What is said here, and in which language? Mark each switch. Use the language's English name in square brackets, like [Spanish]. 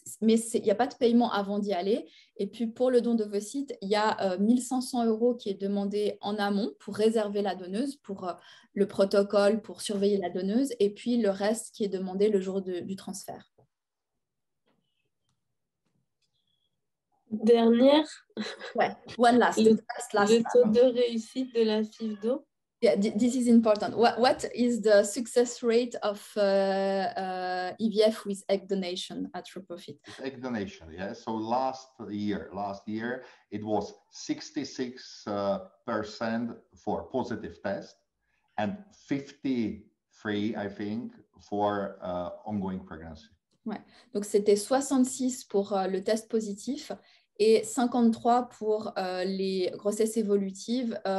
[French] Mais il n'y a pas de paiement avant d'y aller. Et puis, pour le don d'ovocytes, il y a 1 500 € qui est demandé en amont pour réserver la donneuse, pour le protocole, pour surveiller la donneuse. Et puis, le reste qui est demandé le jour du transfert. Dernière. [English] Ouais, one last. [French] Le taux de réussite de la FIV-DO. [English] Yeah, this is important. What is the success rate of IVF with egg donation at Reprofit? Egg donation, yeah. So last year, it was 66% for positive test and 53, I think, for ongoing pregnancy. [French] Ouais. Donc c'était 66 pour le test positif et 53 pour les grossesses évolutives.